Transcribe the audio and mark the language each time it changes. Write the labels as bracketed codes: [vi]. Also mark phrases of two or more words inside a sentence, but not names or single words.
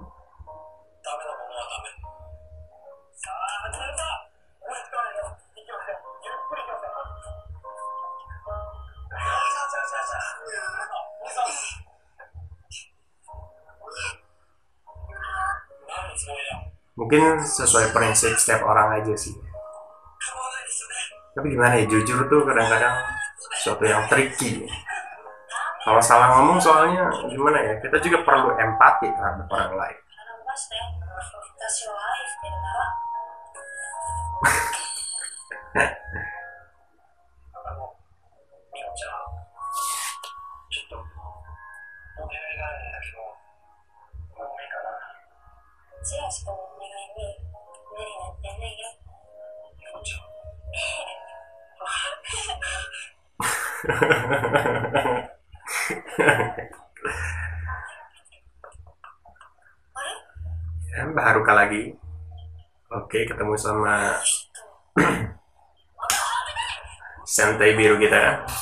[ja] ダメなものはダメ。さあ、始めるぞ。追いつかないよ。息をして、ゆっくり行きません。何のつもりだ。 [id] Mungkin sesuai prinsip setiap orang aja sih. [ja] 構わないですよね。 [id] Tapi gimana ya, jujur tuh kadang-kadang sesuatu yang tricky. Kalau salah ngomong soalnya gimana ya, kita juga perlu empati terhadap orang lain. [ja] 私を愛してるなら。みのちゃん、ちょっとお願いがあるんだけど、もういいかな。ジェラシ君のお願いに無理なんてないよ。みのちゃん。 [id] Mbak Haruka lagi. Oke, ketemu sama Sentai biru kita.